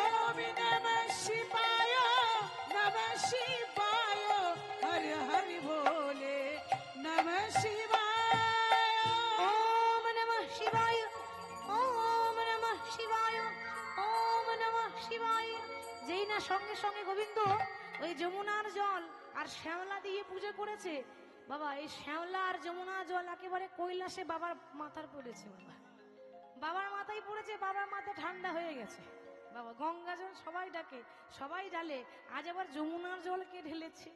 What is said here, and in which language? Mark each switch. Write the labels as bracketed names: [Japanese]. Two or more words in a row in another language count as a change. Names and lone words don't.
[Sanskrit] ओम नमः शिवाय हरि हरि भोले नमः शिवाय ओम नमः शिवाय ओम नमः शिवाय ओम नमः शिवाय [Bangla] যেই না সঙ্গে সঙ্গে গোবিন্দ ওই যমুনার জল আর শ্যাওলা দিয়ে পূজা করেছে বাবা। এই শ্যাওলা আর যমুনা জল একেবারে কৈলাসে বাবার মাথার পড়েছে বাবা, বাবার মাথায় পড়েছে, বাবার মাথা ঠান্ডা হয়ে গেছে বাবা। গঙ্গা জল সবাই ডাকে, সবাই ঢালে, আজ আবার যমুনার জল কে ঢেলেছে?